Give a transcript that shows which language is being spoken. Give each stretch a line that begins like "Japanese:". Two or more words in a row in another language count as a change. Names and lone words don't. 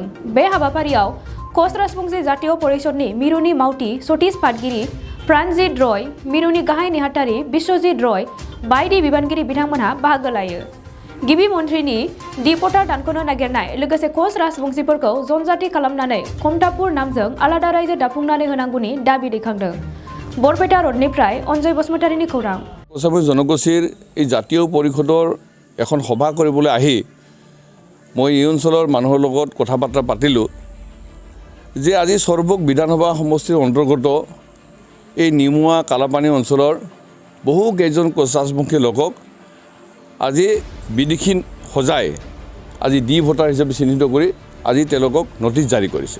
Bodo: बे हाबाफारियाव कच राजबंसि जातीय परिषदनि मिरुनि मावथि सतीश पाटगिरि प्राणजित रय मिरुनि गाहाय नेहाथारि बिश्वजित रय बायदि बिबानगिरि बिथांमोनहा बाहागो लायो। गिबि मन्थ्रिनि दि भटार दानख'नो नागिरनाय लोगोसे कच राजबंसिफोरखौ जनजाति खालामनानै खमतापुर नामजों आलादा रायजो दाफुंनानै होनांगौनि दाबि दैखांदों। बरपेटा रडनिफ्राय अनजय बसुमतारीनि खौरां।
Assamese: জনগোষ্ঠীৰ এই জাতীয় পৰিষদৰ এখন সভা কৰিবলৈ আহি মই এই অঞ্চলৰ মানুহৰ লগত কথা বাৰ্তা পাতিলোঁ যে আজি সৰ্বক বিধানসভা সমষ্টিৰ অন্তৰ্গত এই নিমুৱা কালাপানী অঞ্চলৰ বহু কেইজন কচ ৰাজবংশী লোকক আজি বিদেশী সজাই আজি
English: D voter
Assamese: হিচাপে চিহ্নিত কৰি আজি তেওঁলোকক নটিচ জাৰি কৰিছে।